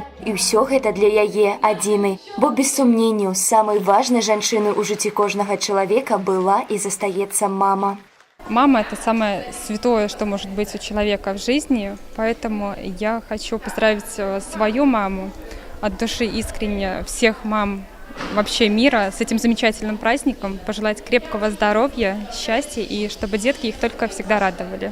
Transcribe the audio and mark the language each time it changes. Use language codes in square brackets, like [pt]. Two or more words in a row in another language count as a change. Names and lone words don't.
[be] І ўсё гэта для яе адзінай. Бо без сумненняў, самай важнай жанчынай у жыцці кожнага чалавека была і застаецца мама. [ru] Мама – это самое святое, что может быть у человека в жизни, поэтому я хочу поздравить свою маму от души искренне, всех мам вообще мира с этим замечательным праздником, пожелать крепкого здоровья, счастья и чтобы детки их только всегда радовали.